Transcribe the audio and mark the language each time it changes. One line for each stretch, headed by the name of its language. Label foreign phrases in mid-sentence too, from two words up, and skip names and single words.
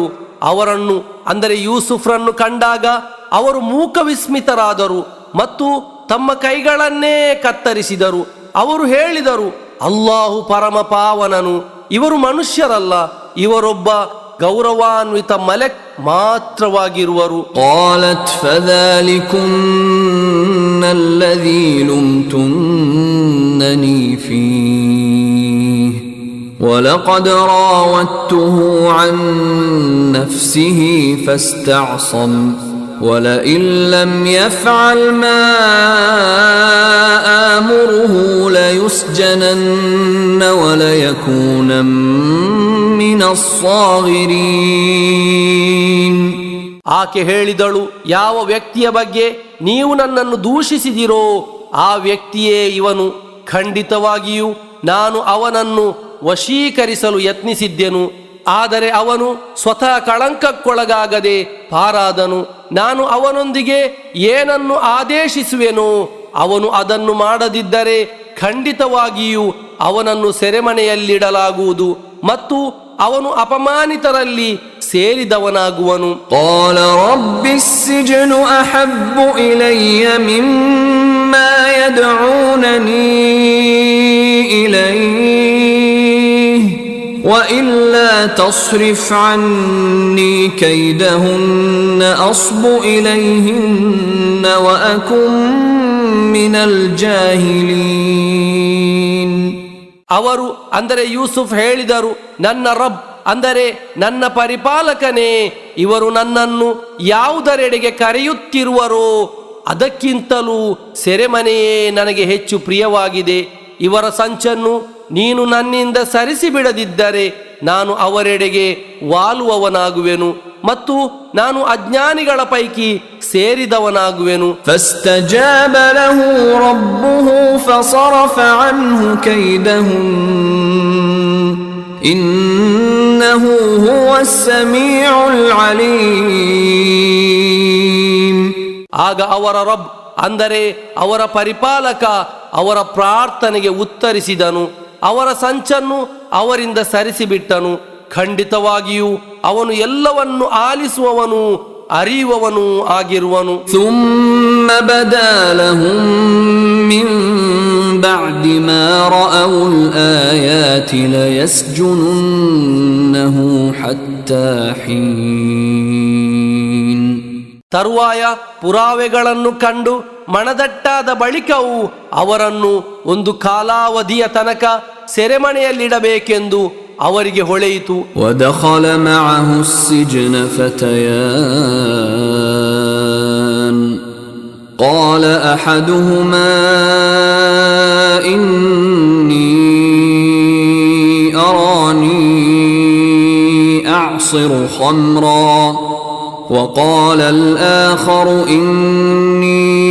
Kannada: ಅವರನ್ನು ಅಂದರೆ ಯೂಸುಫ್ರನ್ನು ಕಂಡಾಗ ಅವರು ಮೂಕ ವಿಸ್ಮಿತರಾದರು ಮತ್ತು ತಮ್ಮ ಕೈಗಳನ್ನೇ ಕತ್ತರಿಸಿದರು. ಅವರು ಹೇಳಿದರು, ಅಲ್ಲಾಹು ಪರಮ ಪಾವನನು, ಇವರು ಮನುಷ್ಯರಲ್ಲ, ಇವರೊಬ್ಬ ಗೌರವಾನ್ವಿತ ಮಲಕ್ ಮಾತ್ರವಾಗಿರುವರು.
Arabic: قالت فذلكن الذي لمتنني فيه ولقد راودته عن نفسه فاستعصم ولئن لم يفعل ما آمره ليسجنن وليكونا من الصاغرين.
Kannada: ಆಕೆ ಹೇಳಿದಳು, ಯಾವ ವ್ಯಕ್ತಿಯ ಬಗ್ಗೆ ನೀವು ನನ್ನನ್ನು ದೂಷಿಸಿದಿರೋ ಆ ವ್ಯಕ್ತಿಯೇ ಇವನು. ಖಂಡಿತವಾಗಿಯೂ ನಾನು ಅವನನ್ನು ವಶೀಕರಿಸಲು ಯತ್ನಿಸಿದ್ದೆನು, ಆದರೆ ಅವನು ಸ್ವತಃ ಕಳಂಕಕ್ಕೊಳಗಾಗದೆ ಪಾರಾದನು. ನಾನು ಅವನೊಂದಿಗೆ ಏನನ್ನು ಆದೇಶಿಸುವೆನೋ ಅವನು ಅದನ್ನು ಮಾಡದಿದ್ದರೆ ಖಂಡಿತವಾಗಿಯೂ ಅವನನ್ನು ಸೆರೆಮನೆಯಲ್ಲಿಡಲಾಗುವುದು ಮತ್ತು ಅವನು ಅಪಮಾನಿತರಲ್ಲಿ ಸೇರಿದವನಾಗುವನು.
Arabic: قال رب السجن أحب إلي مما يدعونني إليه وإلا تصرف عني كيدهن أصب إليهن وأكن من الجاهلين.
Kannada: ಅವರು ಅಂದರೆ ಯೂಸುಫ್ ಹೇಳಿದರು, ನನ್ನ ರಬ್ ಅಂದರೆ ನನ್ನ ಪರಿಪಾಲಕನೇ, ಇವರು ನನ್ನನ್ನು ಯಾವುದರೆಡೆಗೆ ಕರೆಯುತ್ತಿರುವರೋ ಅದಕ್ಕಿಂತಲೂ ಸೆರೆಮನೆಯೇ ನನಗೆ ಹೆಚ್ಚು ಪ್ರಿಯವಾಗಿದೆ. ಇವರ ಸಂಚನ್ನು ನೀನು ನನ್ನಿಂದ ಸರಿಸಿಬಿಡದಿದ್ದರೆ ನಾನು ಅವರೆಡೆಗೆ ವಾಲುವವನಾಗುವೆನು ಮತ್ತು ನಾನು ಅಜ್ಞಾನಿಗಳ ಪೈಕಿ ಸೇರಿದವನಾಗುವೆನು.
Arabic: فاستجاب له ربه فصرف عنه كيدهن إنه هو السميع العليم.
Kannada: ಆಗ ಅವರ ರಬ್ ಅಂದರೆ ಅವರ ಪರಿಪಾಲಕ ಅವರ ಪ್ರಾರ್ಥನೆಗೆ ಉತ್ತರಿಸಿದನು, ಅವರ ಸಂಚನ್ನು ಅವರಿಂದ ಸರಿಸಿಬಿಟ್ಟನು. ಖಂಡಿತವಾಗಿಯೂ ಅವನು ಎಲ್ಲವನ್ನು ಆಲಿಸುವವನು ಅರಿಯುವವನು ಆಗಿರುವನು.
Arabic: ثم بدا لهم من بعد ما رأوا الآيات ليسجننه حتى حين.
Kannada: ತರುವಾಯ ಪುರಾವೆಗಳನ್ನು ಕಂಡು ಮನದಟ್ಟಾದ ಬಳಿಕವೂ ಅವರನ್ನು ಒಂದು ಕಾಲಾವಧಿಯ ತನಕ ಸೆರೆಮನೆಯಲ್ಲಿಡಬೇಕೆಂದು ಅವರಿಗೆ ಹೊಳೆಯಿತು.
Arabic: ودخل معه السجن فتيان قال أحدهما إني أراني أعصر خمرا وقال الآخر إني